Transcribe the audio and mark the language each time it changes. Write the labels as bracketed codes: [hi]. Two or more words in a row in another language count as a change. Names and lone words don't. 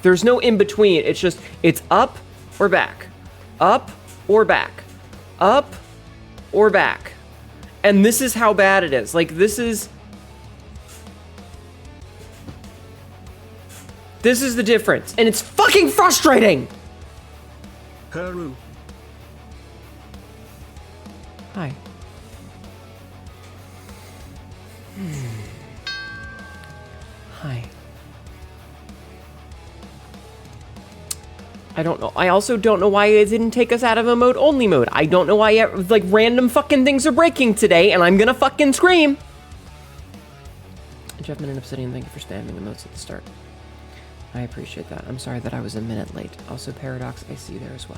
[en] There's no in-between, it's just, it's up or back. Up or back. Up or back. And this is how bad it is. Like, this is the difference, and it's fucking frustrating! Haru. Hi. Hi. I don't know. I also don't know why it didn't take us out of emote only mode. I don't know why, like, random fucking things are breaking today, and I'm gonna fucking scream! Jeff Min and Obsidian, thank you for spamming emotes at the start. I appreciate that. I'm sorry that I was a minute late. Also, Paradox, I see you there as well.